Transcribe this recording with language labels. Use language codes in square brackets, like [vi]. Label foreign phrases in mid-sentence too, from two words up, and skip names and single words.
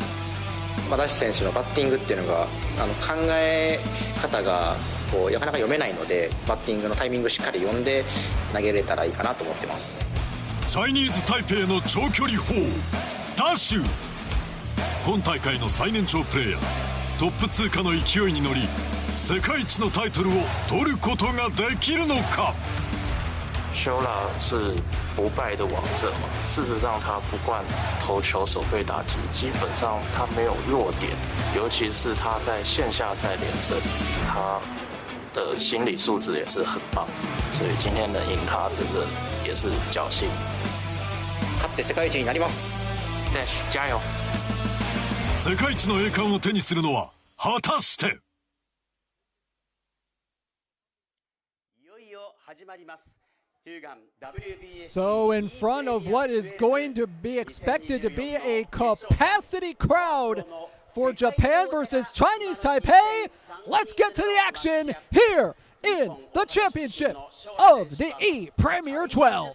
[ja] ダッシュ選手のバッティングっていうのが考え方がなかなか読めないので、バッティングのタイミングしっかり読んで投げれたらいいかなと思ってます。チャイニーズタイペイの長距離砲ダッシュ、今大会の最年長プレイヤー、トップ通過の勢いに乗り世界一のタイトルを取ることができるのか。 [zh] Shora 是不败的王者嘛，事实上他不惯投球手背打击，基本上他没有弱点，尤其是他在线下赛连胜，他的心理素质也是很棒，所以今天能赢他真的也是侥幸。 [ja] 勝って世界一になります。 [zh] Dash加油。 [ja] 世界一の栄冠を手にするのは果たして。いよいよ始まります。 [en] So in front of what is going to be expected to be a capacity crowd for Japan versus Chinese Taipei, let's get to the action here in the championship of the ePremier12.